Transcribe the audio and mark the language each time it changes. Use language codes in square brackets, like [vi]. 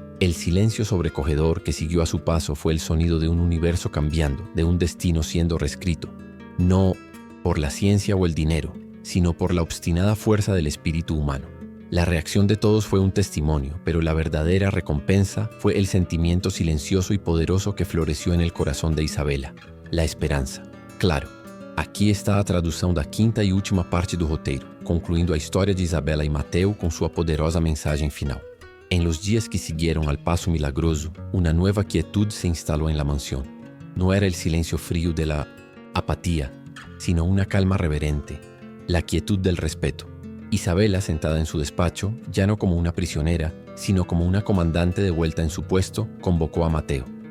[es] El silencio sobrecogedor que siguió a su paso fue el sonido de un universo cambiando, de un destino siendo reescrito, no por la ciencia o el dinero, sino por la obstinada fuerza del espíritu humano. La reacción de todos fue un testimonio, pero la verdadera recompensa fue el sentimiento silencioso y poderoso que floreció en el corazón de Isabela, la esperanza. [pt] Claro, aqui está a tradução da quinta e última parte do roteiro, concluindo a história de Isabela e Mateo com sua poderosa mensagem final. [es] En los días que siguieron al paso milagroso, una nueva quietud se instaló en la mansión. No era el silencio frío de la apatía, sino una calma reverente, la quietud del respeto. Isabela, sentada en su despacho, ya no como una prisionera, sino como una comandante de vuelta en su puesto, convocó a Mateo.